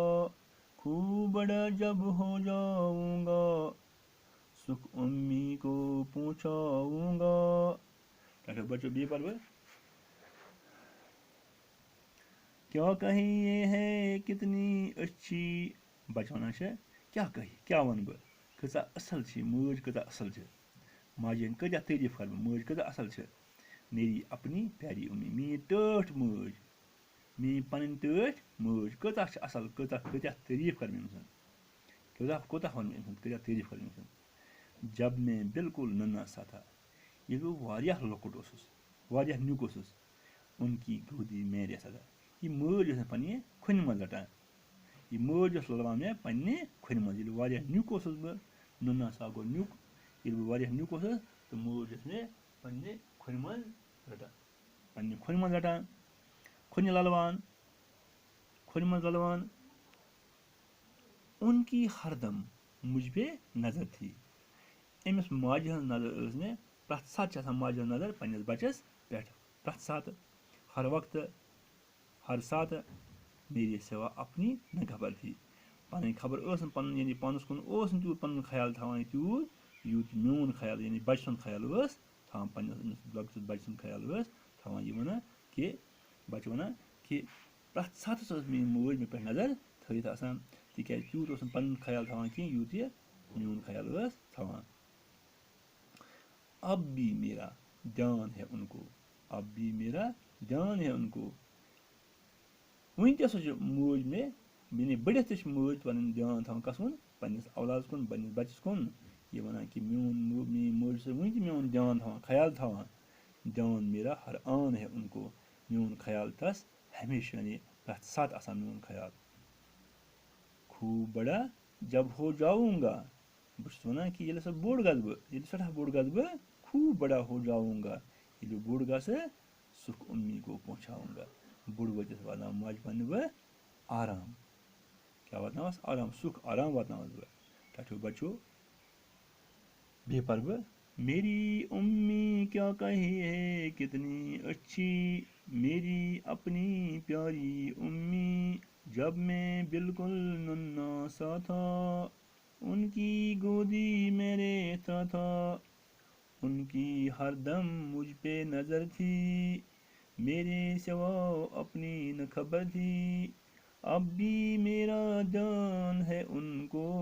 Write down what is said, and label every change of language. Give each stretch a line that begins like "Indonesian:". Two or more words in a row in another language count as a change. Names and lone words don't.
Urdu: خوب بڑا جب ہو جاؤں گا سکھ امی کو پہنچاؤں گا. بچوں بھی پر کیا کہیے ہے کتنی اچھی.
Kashmiri: بچہ ونان چھِ کیا کہی کیا ون بہٕ کۭژاہ اصل چھِ مٲج کۭژاہ اصل چھِ. ماجہِ ہٕنٛدۍ کۭتیاہ تعریٖف کرٕ بہٕ مٲج کۭژاہ اصل چھِ.
Urdu: میری اپنی پیاری امی
Kashmiri: میٛٲنۍ ٹٲٹھ مٲج میٛٲنۍ پنٕنۍ ٹٲٹھ مٲج کۭژاہ چھِ اصل کۭتیاہ تعریٖف کرٕ بہٕ أمۍ سُنٛد کوتاہ ونہٕ بہٕ أمۍ سُنٛد کۭتیاہ تعریٖف کرٕ بہٕ أمۍ سُنٛد.
Urdu: جب میں بالکل ننا سا تھا
Kashmiri: ییٚلہِ بہٕ واریاہ لۄکُٹ اوسُس واریاہ نیُک اوسُس.
Urdu: ان کی گودی میں رہتا تھا
Kashmiri: یہِ مٲج ٲس مےٚ پننہِ کھۄنہِ منٛز رٹان. یہِ مٲج ٲس لَلوان مےٚ پننہِ کھۄنہِ منٛز. ییٚلہِ واریاہ نیُک اوسُس بہٕ
Urdu: نُنا سا
Kashmiri: گوٚو نیُک. ییٚلہِ بہٕ واریاہ نیُک اوسُس تہٕ مٲج ٲس مےٚ پننہِ کھۄنہِ منٛز رٹان کھۄنہِ للوان کھۄنہِ منٛز للوان.
Urdu: ان کی ہردم مجھ پہ نظر تھی.
Kashmiri: أمِس ماجہِ ہٕنٛز نظر ٲس مےٚ پرٛٮ۪تھ ساتہٕ چھِ آسان ماجہِ ہٕنٛز نظر پننِس بچس پٮ۪ٹھ پرٛٮ۪تھ ساتہٕ ہر وقتہٕ ہر ساتہٕ.
Urdu: میرے سوا اپنی نہ خبر تھی.
Kashmiri: پنٕنۍ خبر ٲس نہٕ پنُن یعنی پانس کُن اوس نہٕ تیوٗت پنُن خیال تھاوان تیوٗت یوٗت میون خیال یعنی بچہِ سُنٛد خیال ٲس تھاوان پننِس لۄکٹِس بچہِ سُنٛد خیال ٲس تھاوان. یہِ ونان کہِ بچہِ ونان کہِ پرٛٮ۪تھ ساتہٕ ٲس میٲنۍ موج مےٚ پٮ۪ٹھ نظر تھٲیِتھ آسان تِکیازِ تیوٗت اوس نہٕ پنُن خیال تھاوان کینٛہہ یوٗت یہِ میون خیال ٲس تھاوان.
Urdu: اب بھی میرا دھیان ہے ان کو اب بھی میرا دھیان ہے ان کو.
Kashmiri: وُنہِ تہِ ہسا چھِ موج مےٚ یعنی بٔڑِتھ تہِ چھِ مٲج پنُن دیان تھاوان کس کُن پننِس اولادس کُن پننِس بچس کُن. یہِ ونان کہِ میٲنۍ موج چھِ وُنہِ تہِ میون دیان تھاوان خیال تھاوان.
Urdu: دیان میرا ہر آن ہے ان کو.
Kashmiri: میون خیال تس ہمیشہ یعنی پرٛٮ۪تھ ساتہٕ آسان میون خیال.
Urdu: خوب بڑا جب ہو جاؤں گا
Kashmiri: بہٕ چھُس وَنان کہِ ییٚلہِ ہسا بوٚڑ گژھٕ بہٕ ییٚلہِ سٮ۪ٹھاہ بوٚڑ گژھٕ بہٕ
Urdu: خوٗب بڑا ہو جاؤں
Kashmiri: گا ییٚلہِ بہٕ بوٚڑ گژھٕ
Urdu: سُکھ امی کو پہنچاؤں گا
Kashmiri: بوٚڑ وٲتِتھ واتناو ماجہِ پنٛنہِ بہٕ آرام کیٛاہ واتناوَس آرام سُکھ آرام واتناوَس بہٕ ٹھٹھیو بچو بیٚیہِ پَرٕ بہٕ
Urdu: میری امی کیا کہے ہے کتنی اچھی میری اپنی پیاری امی جب میں بالکل ننا سا تھا ان کی گودی میں رہتا تھا ان کی ہر دم مجھ پہ نظر تھی میرے سوا اپنی نہ خبر تھی اب بھی میرا جان ہے ان کو